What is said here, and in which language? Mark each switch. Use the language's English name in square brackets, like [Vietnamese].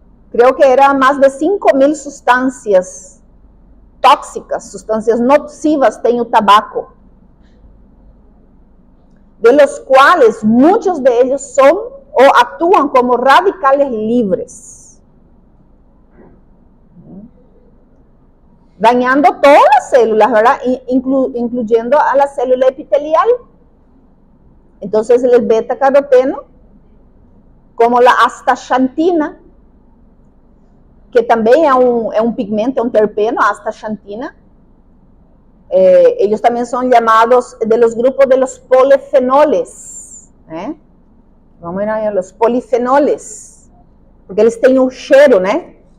[Spanish] Creo que eran más de 5.000 sustancias tóxicas, sustancias nocivas [Portuguese] tem o tabaco, [Spanish] de los cuales muchos de ellos son o actúan como radicales libres, dañando todas las células, ¿verdad? Incluyendo a la célula epitelial. Entonces el beta-caroteno, como la astaxantina, [Portuguese] que também é um pigmento, é um terpeno, a astaxantina. [Spanish] Ellos también son llamados de los grupos de los polifenoles. Vamos a los polifenoles, porque [Portuguese] eles têm um cheiro, né?